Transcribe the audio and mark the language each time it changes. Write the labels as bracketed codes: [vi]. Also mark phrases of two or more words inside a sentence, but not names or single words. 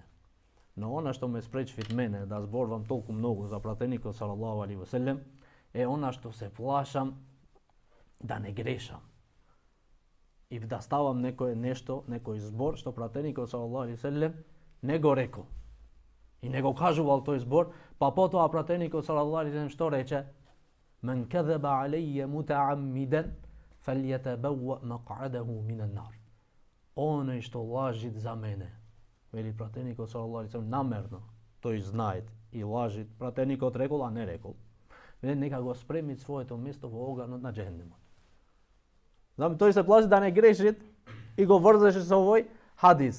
[mk] Но она што ме спречвит мене да зборувам толку многу за пратеникот [ar] صلى الله عليه وسلم [mk] е она што се плашам да не грешам. И да ставам некој збор што пратеникот [ar] صلى الله عليه وسلم [mk] не го рекол. И не го кажувал тој збор, па потоа пратеникот [ar] صلى الله عليه وسلم [mk] што рече? [ar] من كذب علي متعمدا فليتبوأ مقعده من النار. [mk] Оној што лажит за мене, вели пратеникот [ar] صلى الله عليه وسلم, [mk] намерно, тој знает и лажит. Пратеникот рекол, а не рекол. Нека го спремит своето место во оганот на џехенемот. Знам, тој се плаши да не грешит и го врзеше со овој хадис.